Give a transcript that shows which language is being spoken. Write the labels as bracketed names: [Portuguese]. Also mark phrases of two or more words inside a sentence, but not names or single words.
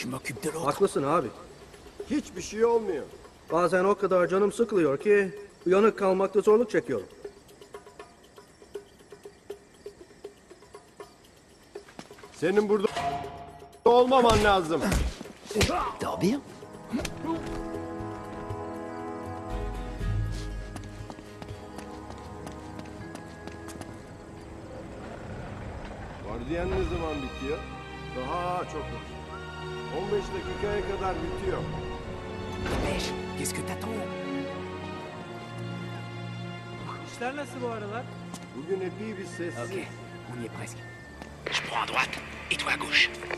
[French] Je m'occupe de l'autre. [Turkish] Haklısın abi. Hiçbir şey olmuyor. Bazen o kadar canım sıkılıyor ki uyanık kalmakta zorluk çekiyorum. Senin burada olmaman lazım. [French] Dors bien. [Turkish] Vardiyan ne zaman bitiyor? Daha çok var. 15 dakikaya kadar bitiyor. [French] Dépêche. Qu'est-ce que t'attends? [Turkish] İşler nasıl bu aralar? Bugün epey bir sessiz. [French] Ok, on y est presque. Je prends à droite et toi à gauche.